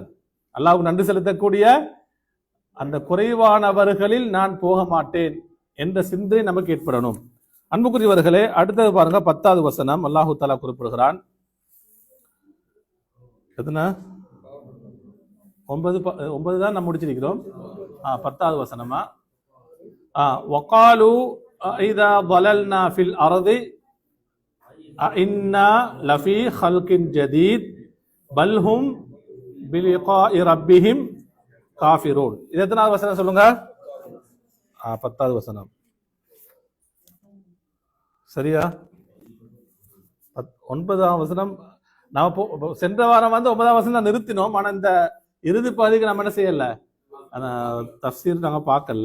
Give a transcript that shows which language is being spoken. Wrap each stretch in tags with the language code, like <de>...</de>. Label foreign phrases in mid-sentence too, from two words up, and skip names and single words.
<ta>அல்லாஹ்வுக்கு நன்றி செலுத்தக்கூடிய அந்த குறைவானவர்களில் நான் போக மாட்டேன் என்ற சிந்தனை நமக்கு ஏற்படணும். அன்புக்குரியவர்களே, அடுத்தது பாருங்க 10வது வசனம்.</ta> <ar>الله تعالى</ar> <ta>குறிப்பிடுகிறான். எத்தனை? 9 தான் நம்ம முடிச்சிருக்கிறோம். 10வது வசனமா?</ta> <ar>وقالوا إذا ضللنا في الارض إنا لفي خلق جديد بل هم بلقاء ربهم காஃபிரூன்.</ar> <ta>இது எத்தனாவது வசனம் சொல்லுங்க? 10வது வசனம். சரியா? 9ஆம் வசனம். நாம சென்ற வாரம் 9ஆம் வசனம் நிறுத்தினோம். ஆனா இந்த இறுதி பகுதிக்கு நம்ம என்ன செய்யல, தஃப்சீர் நாங்க பார்க்கல.</ta>